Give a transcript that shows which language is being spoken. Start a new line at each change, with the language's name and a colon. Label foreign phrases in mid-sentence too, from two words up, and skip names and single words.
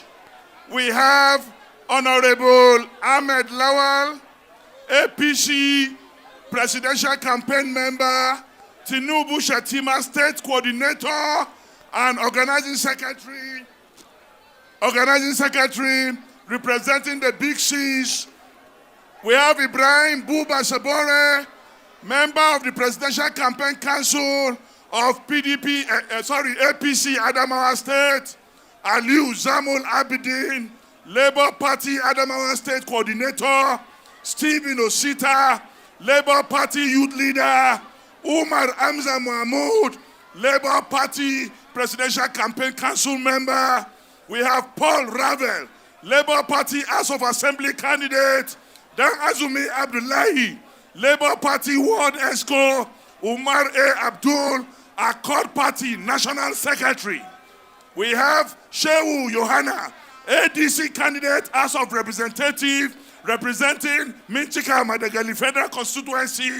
English: We have Honorable Ahmed Lawal, APC Presidential Campaign Member, Tinubu Shatima State Coordinator and Organizing Secretary representing the Big C's. We have Ibrahim Buba Sabore, member of the Presidential Campaign Council of APC Adamawa State. Aliu Zamul Abidin, Labour Party Adamawa State Coordinator. Stephen Osita, Labour Party Youth Leader. Umar Amza Mahmoud, Labour Party Presidential Campaign Council Member. We have Paul Ravel, Labour Party House of Assembly Candidate. Dan Azumi Abdullahi, Labour Party Ward ESCO. Umar A. Abdul, Accord Party National Secretary. We have Shehu Yohana, ADC Candidate House of Representative, representing Minchika Madagali Federal Constituency.